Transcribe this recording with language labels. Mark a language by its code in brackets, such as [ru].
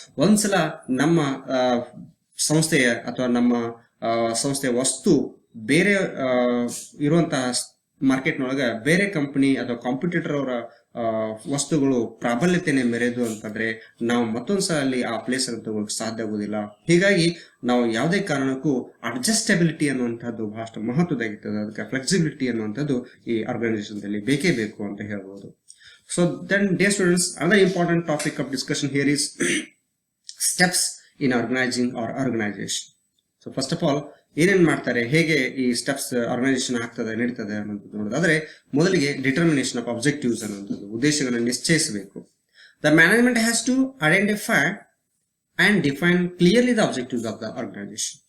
[kn] ಒಂದ್ಸಲ ನಮ್ಮ ಸಂಸ್ಥೆಯ ಅಥವಾ ನಮ್ಮ ಸಂಸ್ಥೆಯ ವಸ್ತು ಬೇರೆ ಇರುವಂತಹ ಮಾರ್ಕೆಟ್ನೊಳಗ ಬೇರೆ ಕಂಪನಿ ಅಥವಾ ಕಾಂಪಿಟೇಟರ್ ಅವರ ವಸ್ತುಗಳು ಪ್ರಾಬಲ್ಯತೆಯನ್ನು ಮೆರೆದು ಅಂತಂದ್ರೆ ನಾವು ಮತ್ತೊಂದ್ಸಲ ಅಲ್ಲಿ ಆ ಪ್ಲೇಸ್ ಅನ್ನು ತಗೊಳ್ಳಕ್ಕೆ ಸಾಧ್ಯ ಆಗುದಿಲ್ಲ. ಹೀಗಾಗಿ ನಾವು ಯಾವುದೇ ಕಾರಣಕ್ಕೂ ಅಡ್ಜಸ್ಟಬಿಲಿಟಿ ಅನ್ನುವಂಥದ್ದು ಬಹಳಷ್ಟು ಮಹತ್ವದಾಗಿರ್ತದೆ. ಅದಕ್ಕೆ ಫ್ಲೆಕ್ಸಿಬಿಲಿಟಿ ಅನ್ನುವಂಥದ್ದು ಈ ಆರ್ಗನೈಸೇಷನ್ ದಲ್ಲಿ ಬೇಕೇ ಬೇಕು ಅಂತ ಹೇಳ್ಬೋದು. [en] So then dear students, another important topic of discussion here is steps in organizing or organization. So first of all, [kn] ಏನೇನ್ ಮಾಡ್ತಾರೆ, ಹೇಗೆ ಈ ಸ್ಟೆಪ್ಸ್ ಆರ್ಗನೈಸೇಷನ್ ಆಗ್ತದೆ ನಡೀತದೆ ಅನ್ನೋದು ನೋಡೋದಾದ್ರೆ, ಮೊದಲಿಗೆ ಡಿಟರ್ಮಿನೇಷನ್ ಆಫ್ ಅಬ್ಜೆಕ್ಟಿವ್ಸ್ ಅನ್ನುವಂಥದ್ದು, ಉದ್ದೇಶಗಳನ್ನು ನಿಶ್ಚಯಿಸಬೇಕು. [en] The management has to identify and define clearly the objectives of the organisation.